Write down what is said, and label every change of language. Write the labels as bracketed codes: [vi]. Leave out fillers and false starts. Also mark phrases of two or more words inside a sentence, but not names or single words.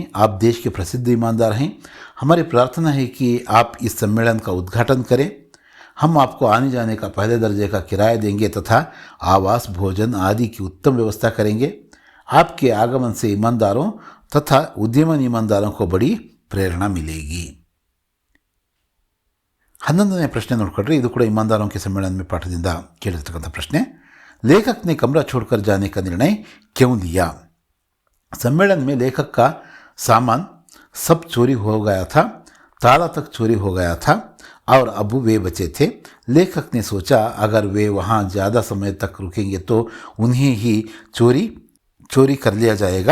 [hi] आप देश के प्रसिद्ध ईमानदार हैं. हमारी प्रार्थना है कि आप इस सम्मेलन का उद्घाटन करें. हम आपको आने जाने का पहले दर्जे का किराया देंगे तथा आवास, भोजन आदि की उत्तम व्यवस्था करेंगे. आपके आगमन से ईमानदारों तथा उद्यमन ईमानदारों को बड़ी प्रेरणा मिलेगी. [kn] 11ನೇ ಪ್ರಶ್ನೆ ನೋಡ್ಕೊಡ್ರಿ. ಇದು ಕೂಡ [hi] ईमानदारों के सम्मेलन में [kn] ಪಾಠದಿಂದ ಕೇಳಿರ್ತಕ್ಕಂಥ ಪ್ರಶ್ನೆ. [hi] लेखक ने कमरा छोड़कर जाने का निर्णय क्यों लिया? सम्मेलन में लेखक का सामान सब चोरी हो गया था, ताला तक चोरी हो गया था और अब वे बचे थे. लेखक ने सोचा अगर वे वहाँ ज़्यादा समय तक रुकेंगे तो उन्हें ही चोरी कर लिया जाएगा.